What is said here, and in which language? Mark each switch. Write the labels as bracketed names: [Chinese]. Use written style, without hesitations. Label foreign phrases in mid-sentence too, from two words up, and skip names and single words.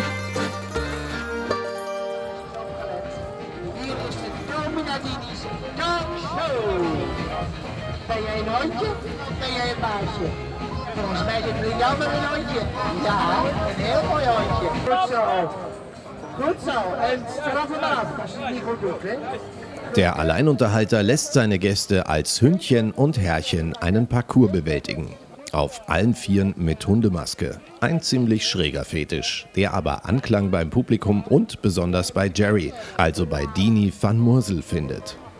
[Dutch] Hier is de Dominadini's Show. Ben jij een hondje of ben jij een baasje? Volgens mij is het een jammer een hondje. Ja, een heel mooi hondje. Goed zo. Goed zo. En straf hem af als je het niet goed doet, hè? [German] Der Alleinunterhalter lässt seine Gäste als Hündchen und Herrchen einen Parcours bewältigen. Auf allen 4 mit Hundemaske. Ein ziemlich schräger Fetisch, der aber Anklang beim Publikum und besonders bei Jerry, also bei Dini van Moorsel, findet.